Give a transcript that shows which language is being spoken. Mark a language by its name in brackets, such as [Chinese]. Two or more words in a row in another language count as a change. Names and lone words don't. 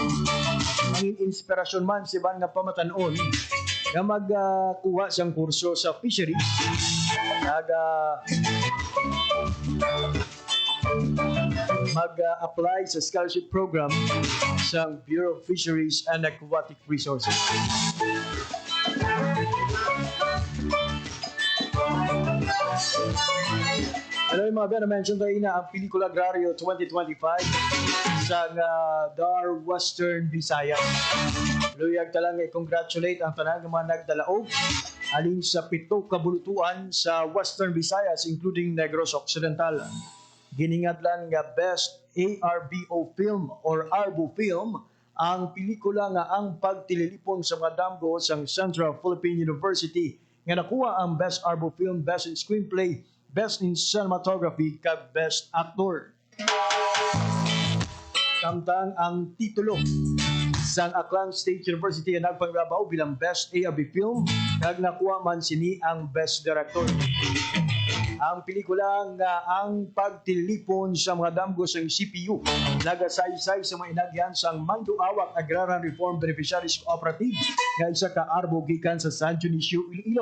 [Hiligaynon] Ang inspirasyon man si ban nga pamatanon nga magkuha siyang kurso sa fisheries kag mag-apply sa scholarship program sa Bureau of Fisheries and Aquatic Resources. [Filipino] Ano yung mga na-mention tayo na ang Pelikula Agrario 2025 sa Dar Western Visayas. [Hiligaynon] Luyag talang i-congratulate ang tanang mga nagdalaog alin sa 7 kabulutuan sa Western Visayas including Negros Occidental. Giningadlan nga Best ARBO Film or ARBO Film ang pelikula nga ang pagtililipon sa mga damgo sa Central Philippine University nga nakuha ang Best ARBO Film, Best in Screenplay, Best in Cinematography kag Best Actor. Samtang ang titulo sa Aklan State University ang nagpangrabaw bilang Best ARB Film kag nakuha man sini ang Best Director. Ang pelikula nga ang pagtilipon sa mga damgo sa CPU nagasaysay sa mga inagyan sa Manduawak Agrarian Reform Beneficiaries Cooperative nga isa ka arbo gikan sa San Dionisio, Iloilo.